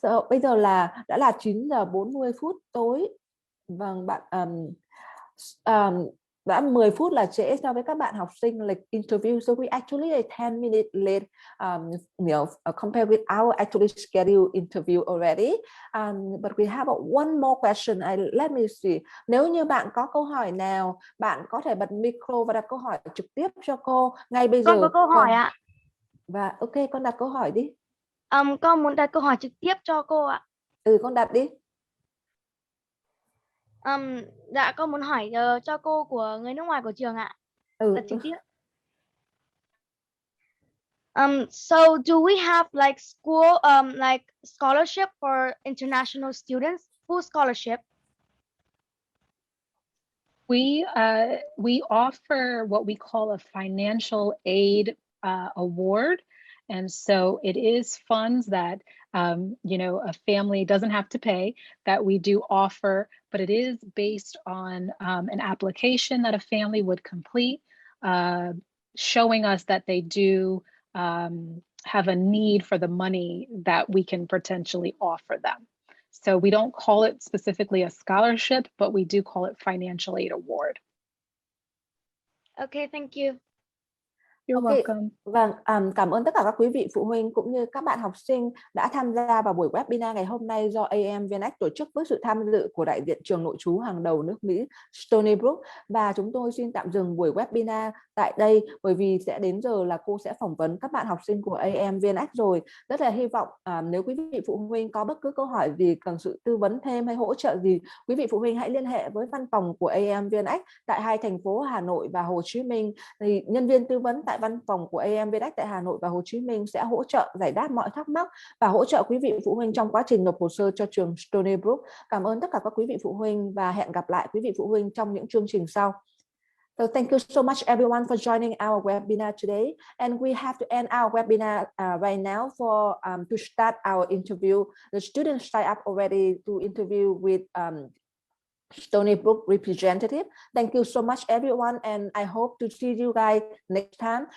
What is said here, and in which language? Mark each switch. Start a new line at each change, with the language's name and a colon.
Vietnamese: Bây giờ đã là 9 giờ 40 phút tối. Vâng, bạn đã 10 phút là trễ so với các bạn học sinh lịch interview,
English: so we actually are 10 minutes late, compared with our actually scheduled interview already. But we have one more question. Let me see.
Vietnamese: Nếu như bạn có câu hỏi nào, bạn có thể bật micro và đặt câu hỏi trực tiếp cho cô ngay bây giờ. Con có câu hỏi ạ. Và ok, con đặt câu hỏi đi. Con muốn đặt câu hỏi trực tiếp cho cô ạ. Con đặt đi. Dạ con muốn hỏi cho cô của người nước ngoài của trường ạ. Đặt trực tiếp.
English: So do we have like school like scholarship for international students, full scholarship? We offer what we call a financial aid award. And so it is funds that, you know, a family doesn't have to pay that we do offer, but it is based on an application that a family would complete, showing us that they do have a need for the money that we can potentially offer them. So we don't call it specifically a scholarship, but we do call it financial aid award. Okay, thank you. You're welcome.
Vietnamese: Vâng, cảm ơn tất cả các quý vị phụ huynh cũng như các bạn học sinh đã tham gia vào buổi webinar ngày hôm nay do AM Vietnamese tổ chức với sự tham dự của đại diện trường nội trú hàng đầu nước Mỹ Stony Brook. Và chúng tôi xin tạm dừng buổi webinar tại đây bởi vì sẽ đến giờ là cô sẽ phỏng vấn các bạn học sinh của AM Vietnamese rồi. Rất là hy vọng nếu quý vị phụ huynh có bất cứ câu hỏi gì, cần sự tư vấn thêm hay hỗ trợ gì, quý vị phụ huynh hãy liên hệ với văn phòng của AM Vietnamese tại hai thành phố Hà Nội và Hồ Chí Minh. Thì nhân viên tư vấn tại văn phòng của AM Vietnamese tại Hà Nội và Hồ Chí Minh sẽ hỗ trợ giải đáp mọi thắc mắc và hỗ trợ quý vị phụ huynh trong quá trình nộp hồ sơ cho trường Stony Brook. Cảm ơn tất cả các quý vị phụ huynh và hẹn gặp lại quý vị phụ huynh trong những chương trình sau.
English: So thank you so much everyone for joining our webinar today, and we have to end our webinar right now for to start our interview. The students signed up already to interview with Stony Brook representative. Thank you so much everyone, and I hope to see you guys next time.